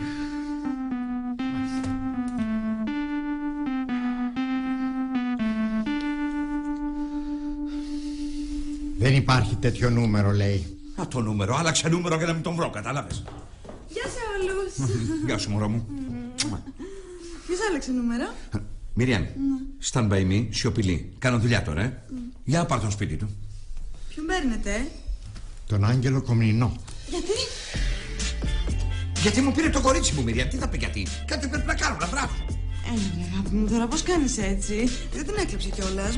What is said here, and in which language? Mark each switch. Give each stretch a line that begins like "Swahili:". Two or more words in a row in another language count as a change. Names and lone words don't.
Greek: Δεν υπάρχει τέτοιο νούμερο, λέει. Α, το νούμερο. Άλλαξε νούμερο για να μην τον βρω, κατάλαβες. Γεια σε όλους. Γεια σου, μωρό μου. Ποιος άλλαξε νούμερο? Μυριάν,
English: stand by me,
Greek: σιωπηλή. Κάνω δουλειά τώρα, Για πάρ' τον σπίτι του. Ποιον παίρνετε? Τον Άγγελο Κομνηνό. Γιατί? Γιατί μου πήρε το κορίτσι μου, Μυριάν. Τι θα πει γιατί. Κάτι πρέπει να κάνω, να βράσω. Έλα, αγάπη μου, τώρα πώς κάνεις έτσι? Δεν την έκλεψε κιόλας.